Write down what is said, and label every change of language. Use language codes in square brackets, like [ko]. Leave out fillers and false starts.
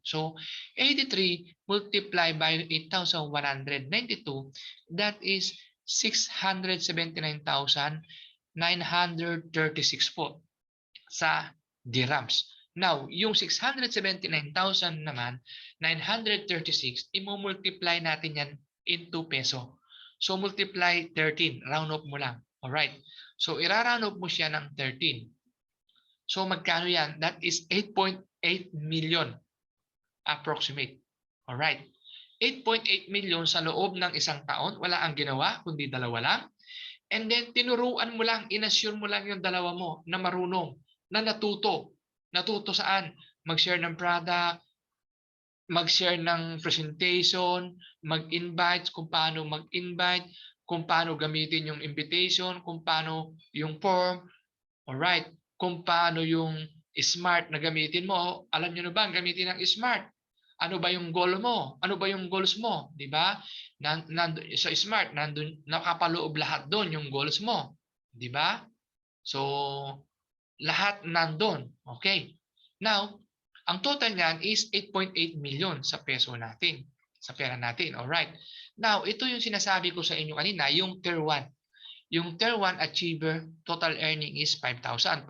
[en] So, 83 multiply by 8,192, that is 679,936 [tl] po sa dirhams. Now, yung 679,000 naman, 936, i-multiply natin yan [en] into peso. So, multiply 13. Round off [tl] mo lang. [en] Alright. [tl] So, ira-round off mo siya ng 13. So, magkano yan? [en] That is 8.8 million approximate. Alright. [tl] 8.8 million sa loob ng isang taon. Wala ang ginawa, kundi 2 lang. [en] And then, [tl] tinuruan mo lang, inassure mo lang yung 2 mo na marunong, na natuto. Natuto saan? Mag-share ng product, mag-share ng presentation, mag-invite, kung paano mag-invite, kung paano gamitin yung invitation, kung paano yung form, alright, kung paano yung smart na gamitin mo. Alam nyo na ba ang gamitin ng smart? Ano ba yung goal mo? Ano ba yung goals mo? Di ba? Sa smart, nandun, nakapaloob lahat doon yung goals mo. Di ba? So, lahat nandun. Okay. Now, ang total niyan is 8.8 million sa peso natin. Sa pera natin. Alright. Now, ito yung sinasabi ko sa inyo kanina, yung tier 1. Yung tier 1 achiever, total earning is 5,000.